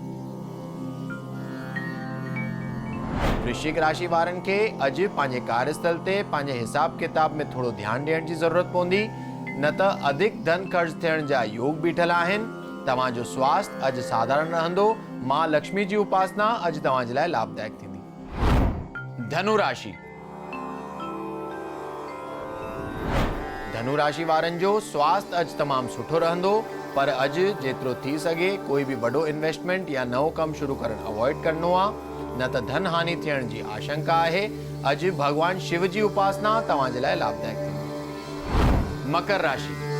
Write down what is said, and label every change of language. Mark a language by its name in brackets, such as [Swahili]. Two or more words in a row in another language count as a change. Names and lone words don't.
[Sindhi] वृश्चिक राशि वारनि खे अॼु पंहिंजे कार्यस्थल ते पंहिंजे हिसाब किताब में थोरो ध्यानु ॾियण जी ज़रूरत पवंदी, न त अधिक धन ख़र्च थियण जा योग बीठल आहिनि। तव्हां जो स्वास्थ्य अॼु साधारण रहंदो। मां लक्ष्मी जी उपासना अॼु तव्हां जे लाइ लाभदायक थींदी। धनु राशि। धनु राशि वारनि जो स्वास्थ्य अॼु तमामु सुठो रहंदो, पर अॼु जेतिरो थी सघे कोई भी वॾो इन्वेस्टमेंट या नओं कमु शुरू करणु अवॉइड करणो आहे, न त धन हानि थियण जी आशंका आहे। अॼु भगवान शिव जी उपासना तव्हां जे लाइ लाभदायक थींदी। मकर राशि।